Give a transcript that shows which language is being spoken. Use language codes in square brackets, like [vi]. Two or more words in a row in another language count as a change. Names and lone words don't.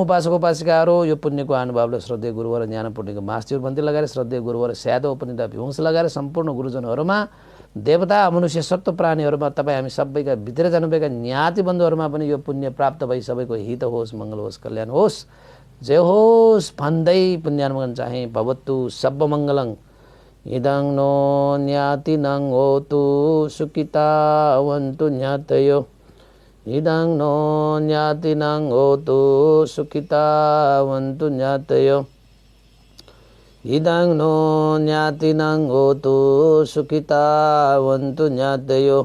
[ne] उपासक उपासिकाहरू, यो पुण्यको अनुभवले श्रद्धेय गुरुवर ज्ञान पूर्णिको मास्तिर बन्ती लगाएर श्रद्धेय गुरुवर स्यादो उपनिधा भिउस लगाएर सम्पूर्ण गुरुजनहरूमा, देवता मनुष्य सत्व प्राणीहरूमा, तपाईँ हामी सबैका भित्र जानुभएका ज्ञाति बन्धुहरूमा पनि यो पुण्य प्राप्त भई सबैको हित होस्, मङ्गल होस्, कल्याण होस्, जय होस् भन्दै पुण्यानुमोदन चाहिँ [pi] भवतु सब मङ्गलं। इदं नो ज्ञातिनं होतु सुखितावन्तु ज्ञातयो, इदं नो ज्ञातिनं होतु सुखितावन्तु ज्ञातयो, इदं नो ज्ञातिनं होतु सुखितावन्तु ज्ञातयो।